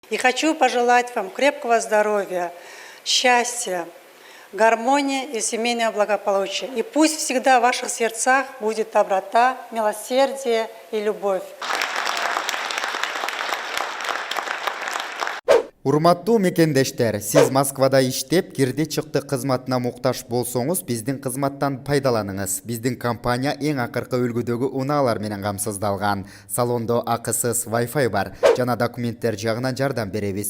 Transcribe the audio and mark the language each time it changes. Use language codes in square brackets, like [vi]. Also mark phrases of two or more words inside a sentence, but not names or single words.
[ru] И хочу пожелать вам крепкого здоровья, счастья, гармонии и семейного благополучия. И пусть всегда в ваших сердцах будет доброта, милосердие и любовь. [ky] Урматтуу мекендештер, сиз Москвада иштеп, кирди чыкты кызматына муктаж болсоңуз, биздин кызматтан пайдаланыңыз. Биздин компания эң акыркы үлгүдөгү унаалар менен камсыздалган. Салондо акысыз Wi-Fi бар, жана документтер жагынан жардам беребиз.